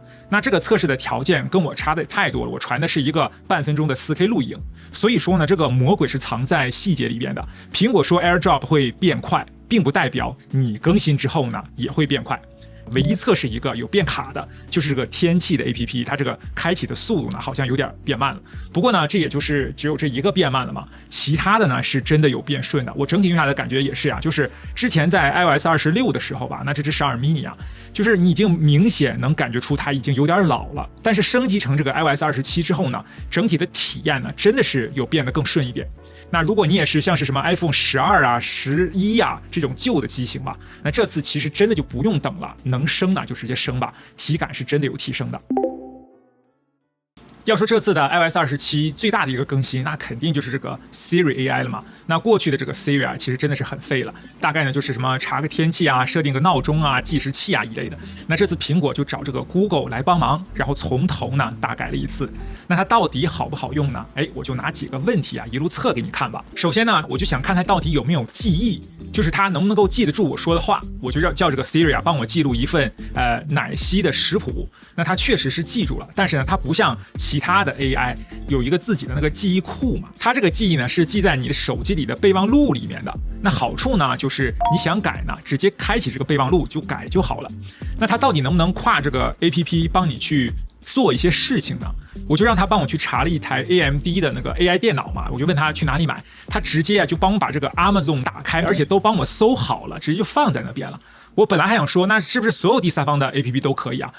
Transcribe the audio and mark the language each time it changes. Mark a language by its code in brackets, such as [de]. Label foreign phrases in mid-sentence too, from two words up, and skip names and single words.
[zh] 那這個測試的條件跟我差的太多了，我傳的是一個半分鐘的 4K 錄影。所以說呢，這個魔鬼是藏在細節裡邊的。蘋果說 AirDrop 會變快，並不代表你更新之後呢也會變快。唯一測試一個有變卡的，就是這個天氣的 APP， 它這個開啟的速度呢，好像有點變慢了。不過呢，這也就是只有這一個變慢了嘛，其他的呢是真的有变順的。我整體用下来的感覺也是啊，就是之前在 iOS 26的時候吧，那這只12 mini 啊，就是你已經明顯能感覺出它已經有點老了。但是升級成這個 iOS 27之後呢，整體的體驗呢，真的是有變得更順一點。那如果你也是像是什麼 iPhone 12啊、11啊這種舊的機型吧，那這次其實真的就不用等了，能升呢就直接升吧，體感是真的有提升的。要說這次的 iOS 27最大的一個更新，那肯定就是這個 Siri AI 了嘛。那過去的這個 Siri 啊，其實真的是很廢了，大概呢就是什麼查個天氣啊、設定個鬧鐘啊、計時器啊一類的。那這次蘋果就找這個 Google 來幫忙，然後從頭呢大改了一次。那它到底好不好用呢？我就拿幾個問題啊一路測給你看吧。首先呢，我就想看它到底有沒有記憶，就是它能不能夠記得住我說的話。我就叫這個 Siri 啊幫我記錄一份奶昔的食譜。那它確實是記住了，但是呢，它不像其他的 AI 有一個自己的那個記憶庫嘛，它這個記憶呢是記在你的手機裡的備忘錄裡面的。那好處呢就是你想改呢，直接開啟這個備忘錄就改就好了。那它到底能不能跨這個 APP 幫你去做一些事情呢？我就讓他幫我去查了一台 AMD 的那個 AI 電腦嘛，我就問他去哪裡買，他直接就幫我把這個 Amazon 打開，而且都幫我搜好了，直接就放在那邊了。我本来還想說，那是不是所有第三方的 APP 都可以啊？